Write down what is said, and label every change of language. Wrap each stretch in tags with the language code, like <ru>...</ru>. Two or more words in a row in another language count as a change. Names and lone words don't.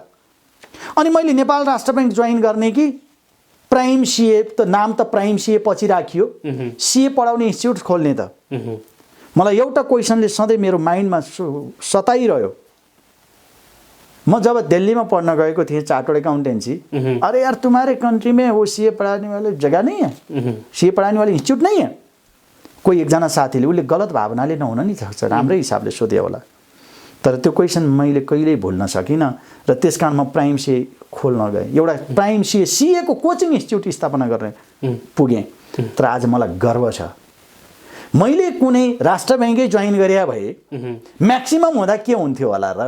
<ne>अनि मैले नेपाल राष्ट्र ब्याङ्क जोइन गर्ने कि प्राइम सीए, त नाम त प्राइम सीए पछि राखियो, सीए पढाउने इन्स्टिट्युट खोल्ने त। मलाई एउटा क्वेसनले सधैँ मेरो माइन्डमा सताइरह्यो। म जब दिल्लीमा पढ़ने गएको थिएँ</ne> <en>Chartered Accountancy,</en> <hi>अरे यार तुम्हारे कंट्री में वो सीए पढ़ाने वाले जगह नहीं है, सीए पढ़ाने वाले इंस्टीट्यूट नहीं है।</hi> <ne>कोही एकजना साथीले उसले गलत भावनाले नहुन नि सक्छ, राम्रै हिसाबले सोध्यो होला, तर त्यो क्वेसन मैले कहिल्यै भुल्न सकिनँ र त्यसकारण म प्राइम सीए खोल्न गएँ। एउटा प्राइम सीए को</ne> <en>coaching institute</en> <ne>स्थापना गर्ने पुगेँ। तर आज मलाई गर्व छ मैले कुनै राष्ट्र ब्याङ्कै जोइन गरे भए म्याक्सिमम हुँदा के हुन्थ्यो होला र।</ne>